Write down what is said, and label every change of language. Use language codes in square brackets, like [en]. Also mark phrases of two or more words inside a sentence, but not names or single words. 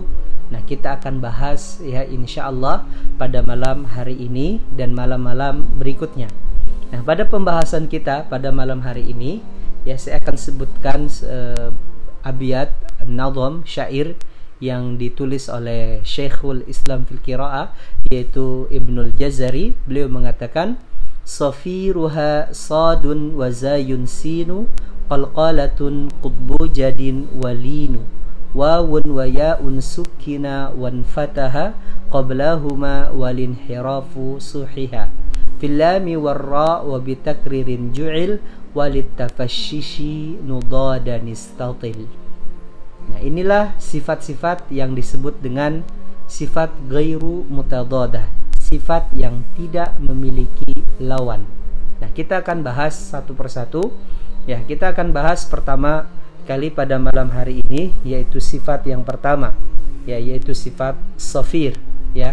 [id] Nah, kita akan bahas, ya, insyaallah pada malam hari ini dan malam-malam berikutnya. Nah, pada pembahasan kita pada malam hari ini, ya, saya akan sebutkan abiyat nazam syair yang ditulis oleh [ar] شيخ الإسلام في القراءة, [id] yaitu Ibnul Jazari. Beliau mengatakan, [ar] صفيرها صاد و زاي سين قلقلة قطب جد واللين واو و ياء سكنا وانفتحا قبلهما والانحراف صححا في اللام والرا وبتكرير جعل وللتفشي ضادا استطل. [id] Nah, inilah sifat-sifat yang disebut dengan sifat [ar] غير متضادة, [id] sifat yang tidak memiliki lawan. Nah, kita akan bahas satu persatu. Ya, kita akan bahas pertama kali pada malam hari ini, yaitu sifat yang pertama, ya, yaitu sifat safir, ya.